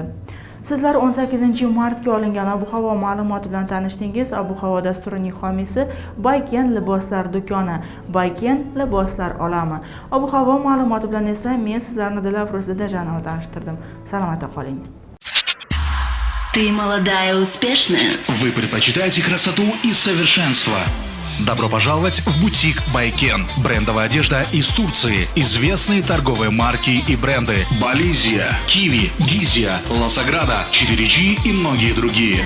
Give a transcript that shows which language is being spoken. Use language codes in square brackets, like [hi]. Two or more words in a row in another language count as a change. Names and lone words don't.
[uz] Sizlar 18 martga olingan ob-havo ma'lumoti bilan tanishdingiz. Ob-havo dasturining homiysi Bayken liboslar do'koni, Bayken liboslar olami. Ob-havo ma'lumoti bilan esa men sizlarni Dilafruz Dajanova tanishtirdim. Salomat qoling. [ru] Ты молодая и успешная. Вы предпочитаете красоту и совершенство. Добро пожаловать в бутик Байкен. Брендовая одежда из Турции. Известные торговые марки и бренды. Бализия, Киви, Гизия, Ласаграда, 4G и многие другие.